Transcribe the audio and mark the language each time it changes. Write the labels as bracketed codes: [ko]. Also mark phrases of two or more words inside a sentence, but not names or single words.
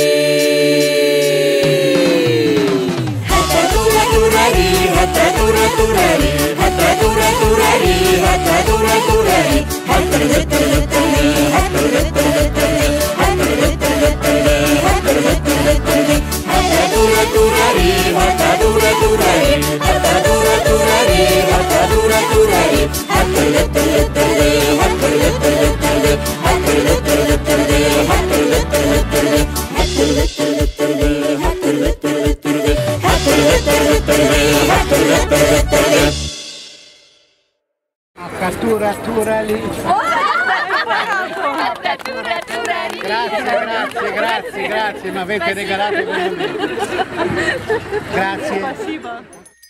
[it] Hette ture tureri, hette ture tureri, hette ture tureri, hette ture tureri, hette letter letter di, hette letter letter di, hette letter letter di, hette letter letter di. Hette ture tureri, hette ture tureri, hette ture tureri, hette ture tureri, hette letter letter di, hette letter letter di, hette letter letter di, hette letter letter di, hette letter letter di, hette letter letter di, hette letter letter di, hette letter letter di. Cattura lì. Grazie, mi avete regalato quello lì. Grazie.